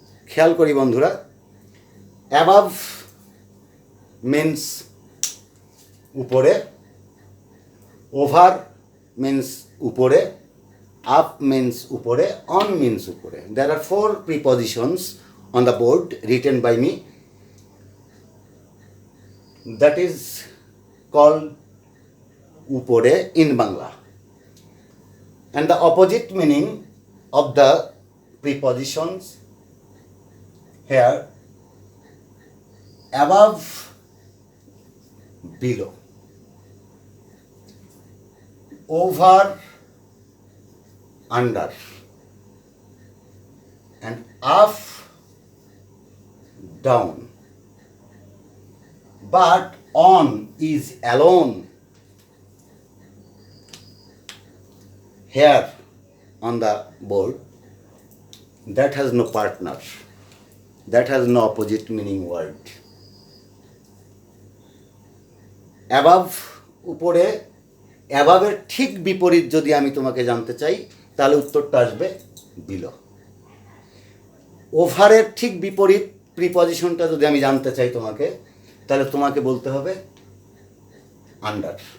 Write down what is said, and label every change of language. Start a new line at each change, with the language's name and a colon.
Bangla: খেয়াল করি বন্ধুরা, অ্যাবাভ মিন্স উপরে, ওভার মিন্স উপরে, আপ মিন্স উপরে, অন মিন্স উপরে।
English: There are 4 prepositions on the board written by me, that is called upore in Bangla, and the opposite meaning of the prepositions here: above, below, over, under, and up, down. But on is alone here on the board. That has no partner, that has no opposite meaning word.
Bangla: Above উপরে, অ্যাবাবের ঠিক বিপরীত যদি আমি তোমাকে জানতে চাই, তাহলে উত্তরটা আসবে বিলো। ওভারের ঠিক বিপরীত প্রিপজিশনটা যদি আমি জানতে চাই তোমাকে, তাহলে তোমাকে বলতে হবে আন্ডার।